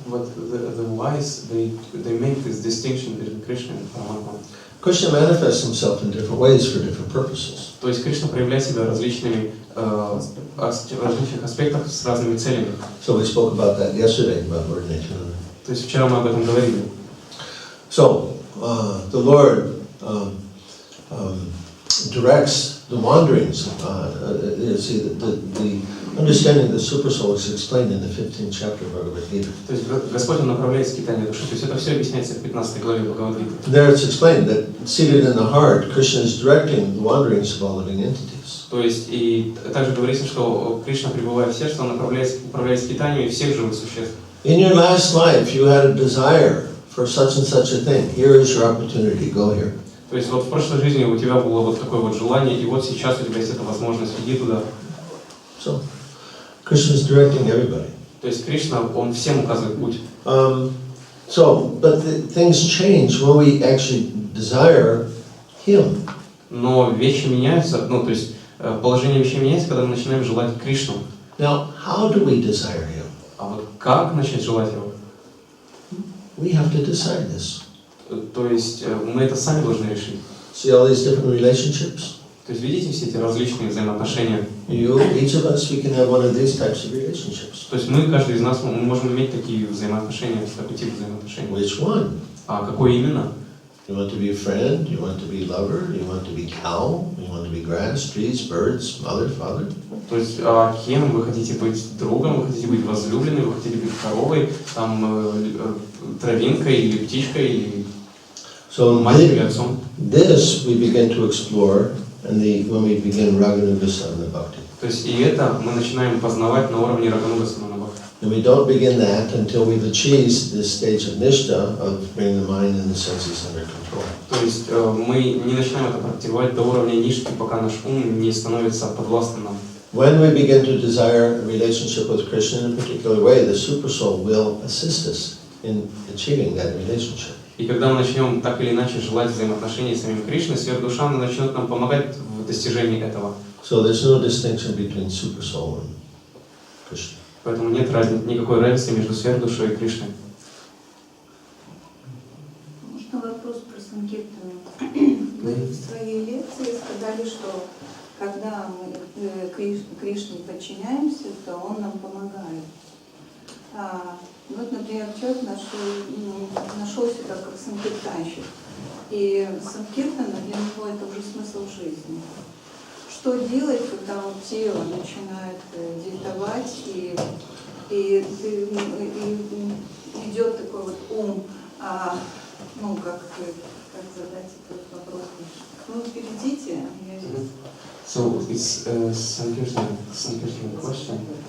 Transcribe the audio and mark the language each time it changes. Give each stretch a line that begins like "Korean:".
English: But the wise, they make this distinction between Krishna and Paramatma. Krishna manifests himself in different ways for different purposes.
Russian: То есть Кришна проявляет себя в различных аспектах с разными целями.
English: So we spoke about that yesterday about ordination.
Russian: То есть вчера мы об этом говорили.
English: So the Lord directs the wanderings. See, the understanding of the super soul is explained in the 15th chapter of Bhagavad-Ghiты.
Russian: То есть Господь Он направляет скитание души. То есть это все объясняется в 15 главе Бхагавад-Гиты.
English: There it's explained that seated in the heart, Krishna is directing the wanderings of all living entities.
Russian: То есть и также говорится, что Кришна, пребывая в сердце, Он управляет скитаниями всех живых существ.
English: In your last life, you had a desire for such and such a thing. Here is your opportunity. Go here.
Russian: То есть вот в прошлой жизни у тебя было вот такое вот желание, и вот сейчас у тебя есть эта возможность, иди туда.
English: So, Krishna is directing everybody.
Russian: То есть Кришна, Он всем указывает путь.
English: But things change when we actually desire Him.
Russian: Но вещи меняются, то есть положение вещей меняется, когда мы начинаем желать Кришну.
English: Now, how do we desire Him?
Russian: А вот как начать желать Его?
English: We have to decide this.
Russian: То есть мы это сами должны решить.
English: See all these different relationships?
Russian: То есть видите все эти различные взаимоотношения?
English: Each of us, we can have one of these types of relationships.
Russian: То есть мы, каждый из нас, мы можем иметь такие взаимоотношения, такой тип взаимоотношений.
English: Which one?
Russian: А какой именно?
English: You want to be a friend? You want to be a lover? You want to be cow? You want to be grass, trees, birds, mother, father?
Russian: То есть кем вы хотите быть другом, вы хотите быть возлюбленным, вы хотите быть коровой, там травинкой или птичкой или матерью или отцом.
English: This we begin to explore when we begin Raganuga Sadhana Bhakti.
Russian: То есть и это мы начинаем познавать на уровне Рагануга-саманабхакти.
English: And we don't begin that until we've achieved this stage of nishta, of bringing the mind and the senses under control.
Russian: То есть мы не начинаем это практиковать до уровня нишки, пока наш ум не становится подвластным нам.
English: When we begin to desire a relationship with Krishna in a particular way, the supersoul will assist us in achieving that relationship.
Russian: И когда мы начнем так или иначе желать взаимоотношений с самим Кришной, сверхдуша начнет нам помогать в достижении этого.
English: So there's no distinction between supersoul and Krishna.
Russian: Поэтому нет никакой разницы между сверхдушой и Кришной. Можно вопрос про санкиртану? Вы в своей лекции сказали, что когда мы Кришне подчиняемся, то Он нам помогает. Вот, например, человек нашел себя как санкиртанщик. И санкиртана для него это уже смысл жизни. Что делать, когда вот тело начинает диктовать, и идет такой вот ум, как задать этот вопрос? Ну, перейдите, я здесь.
English: So it's Sankirtan question.